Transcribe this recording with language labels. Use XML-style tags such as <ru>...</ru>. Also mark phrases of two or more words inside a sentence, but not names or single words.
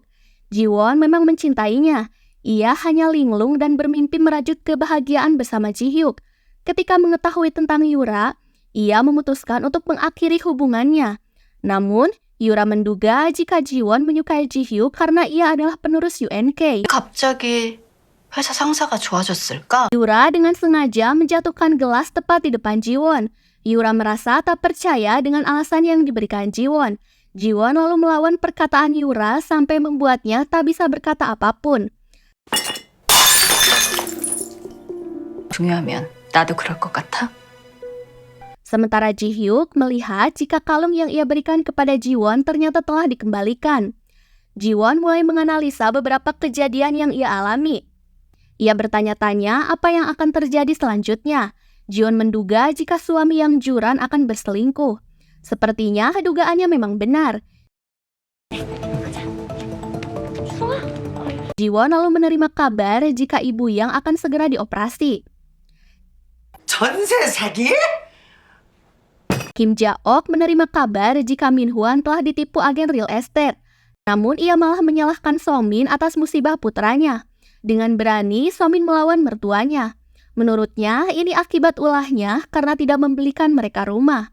<id>Jiwon memang mencintainya. Ia hanya linglung dan bermimpi merajut kebahagiaan bersama Ji-hyuk. Ketika mengetahui tentang Yura, ia memutuskan untuk mengakhiri hubungannya. Namun, Yura menduga jika Jiwon menyukai Ji-hyuk karena ia adalah penerus UNK.</id> <ko>갑자기 회사 상사가 좋아졌을까?</ko> <id>Yura dengan sengaja menjatuhkan gelas tepat di depan Jiwon. Yura merasa tak percaya dengan alasan yang diberikan Jiwon. Jiwon lalu melawan perkataan Yura sampai membuatnya tak bisa berkata apapun.</id> <ko>중요하면 나도 그럴 것 같아?</ko> <id>Sementara Ji-hyuk melihat jika kalung yang ia berikan kepada Jiwon ternyata telah dikembalikan. Jiwon mulai menganalisa beberapa kejadian yang ia alami. Ia bertanya-tanya apa yang akan terjadi selanjutnya. Jiwon menduga jika suami yang juran akan berselingkuh. Sepertinya dugaannya memang benar. Jiwon lalu menerima kabar jika Ibu Yang akan segera dioperasi.</id> <ko>전세 사기?</ko> <id>Kim Ja-ok menerima kabar jika Min-hwan telah ditipu agen real estate. Namun ia malah menyalahkan So-min atas musibah putranya. Dengan berani, So-min melawan mertuanya. Menurutnya, ini akibat ulahnya karena tidak membelikan mereka rumah.</id>